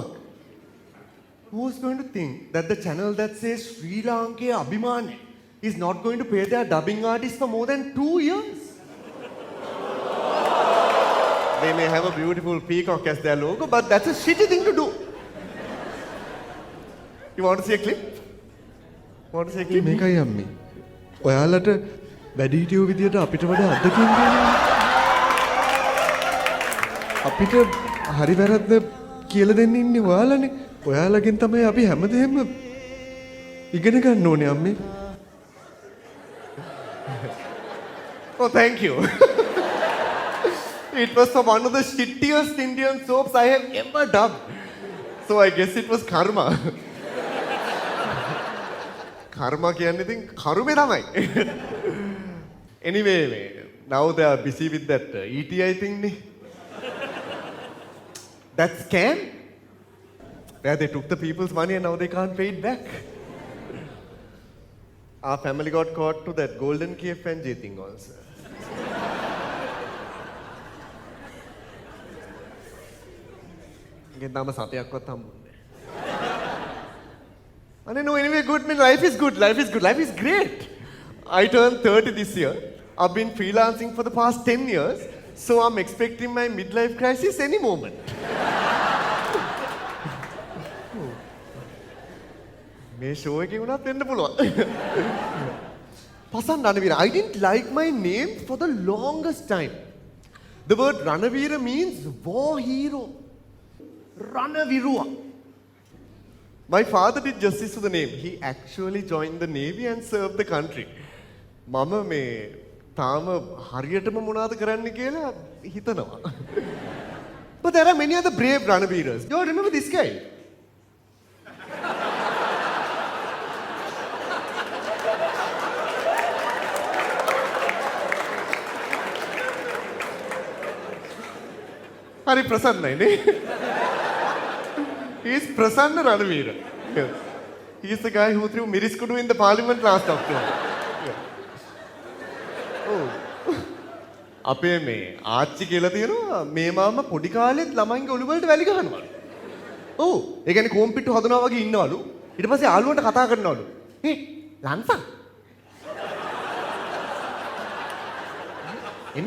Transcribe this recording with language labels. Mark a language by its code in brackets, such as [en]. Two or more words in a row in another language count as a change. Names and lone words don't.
[en] Who's going to think that the channel that says Sri Lanka Abhiman is not going to pay their dubbing artists for more than 2 years? They may have a beautiful peacock as their logo, but that's a shitty thing to do. You want to see a clip? Want to see a clip? [si] මේකයි අම්මේ. ඔයාලට වැඩිහිටියෝ විදියට අපිට වඩා අත්දැකීම් තියෙනවා. අපිට හරි වැරද්ද කියලා දෙන්න ඉන්නේ ඔයාලනේ. ඔයාලගෙන් තමයි අපි හැමදේම ඉගෙන ගන්න ඕනේ අම්මේ. [en] Oh, thank you. It was for one of the shittiest Indian soaps I have ever dubbed. So I guess it was karma. [si] Karma කියන්නේ ඉතින් කරුමේ තමයි. [en] Anyway, now they are busy with that ETI thing නේ. That scam where they took the people's money and now they can't pay it back. Our family got caught to that golden KFNJ thing also. [si] ගෙන් තාම සතයක්වත් හම්බුන්නේ. [en] No, anyway, good. I mean, life is good. Life is great. I turned 30 this year. I've been freelancing for the past 10 years. So I'm expecting my midlife crisis any moment. [si] මේ show එකේ වුණත් වෙන්න පුළුවන්. [en] Pasan Ranaweera. I didn't like my name for the longest time. The word Ranaweera means war hero. Ranavirua. My father did justice to the name. He actually joined the Navy and served the country. [si] මම මේ තාම හරියටම මොනවද කරන්න කියලා හිතනවා. [en] But there are many other brave Ranaweeras. You all remember this guy? [si] හරි ප්‍රසන්නයි නේ? [en] He's Prasanna Ranaweera. Yes. He's the guy who threw Miriskudu in the parliament last October. Yeah. Oh. [si] අපේ මේ ආච්චි කියලා තියෙනවා මේ මාම පොඩි කාලෙත් ළමයින්ගේ ඔළුව වලට වැලි ගහනවලු. ඔව්. ඒ කියන්නේ කොම්පිට්ටු හදනවා වගේ ඉන්නවලු. ඊට පස්සේ ආලුවට කතා කරනවලු. "හේ, ලන්සන්. එන්න.